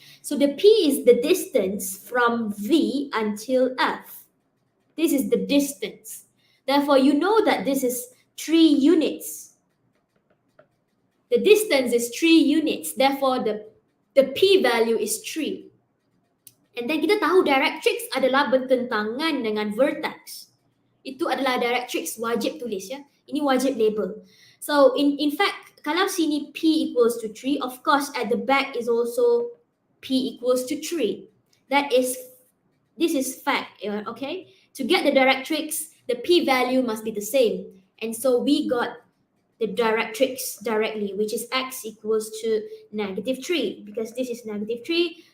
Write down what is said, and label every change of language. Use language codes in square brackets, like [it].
[en] So the p is the distance from V until F. This is the distance. Therefore, you know that this is 3 units. The distance is 3 units. Therefore, the p value is 3. And then [ms] kita tahu directrix adalah bertentangan dengan vertex. Itu adalah directrix, wajib tulis ya. Ini wajib label. [en] So in fact, [ms] kalau sini [en] p equals to 3, of course at the back is also p equals to 3. This is fact, okay? To get the directrix, the p value must be the same. And so we got the directrix directly, which is x equals to negative 3, because this is negative 3.